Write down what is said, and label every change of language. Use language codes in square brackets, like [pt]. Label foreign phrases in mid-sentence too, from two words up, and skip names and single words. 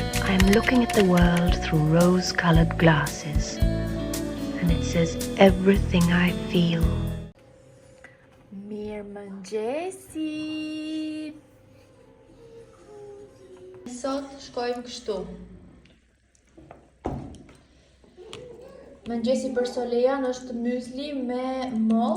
[en] I'm looking at the world through rose-colored glasses, and it says everything I feel. [sq] Mirëmëngjesi. Sot shkojmë kështu. Mëngjesi për Solejan është mysli me moll.